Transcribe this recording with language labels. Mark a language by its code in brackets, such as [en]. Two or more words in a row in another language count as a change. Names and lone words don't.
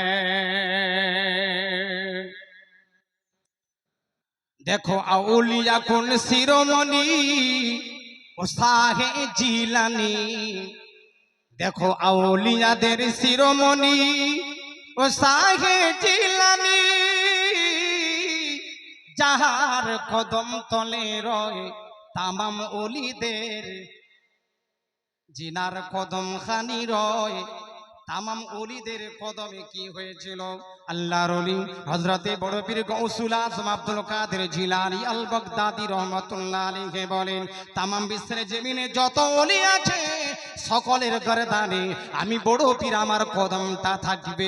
[bn] দেখো আউলিয়া কুন শিরোমণি ও সাহে জিলানী, দেখো আউলিয়া দের শিরোমণি ও সাহে জিলানী। জাহার কদম তলে রয় তামাম ওলিদের, জিনার কদম খানি রয় তামাম ওলিদের কদমে কি হয়েছিল? আল্লাহর ওলি হযরতে বড় পীর গৌসুল আজম আব্দুল কাদের জিলানী আল বাগদাদী [ar] رحمة الله عليه [bn] বলেন, তামাম বিশ্বের জমিনে যত ওলি আছে সকলের গর্দানে আমি বড় পীর আমার কদমটা থাকবে।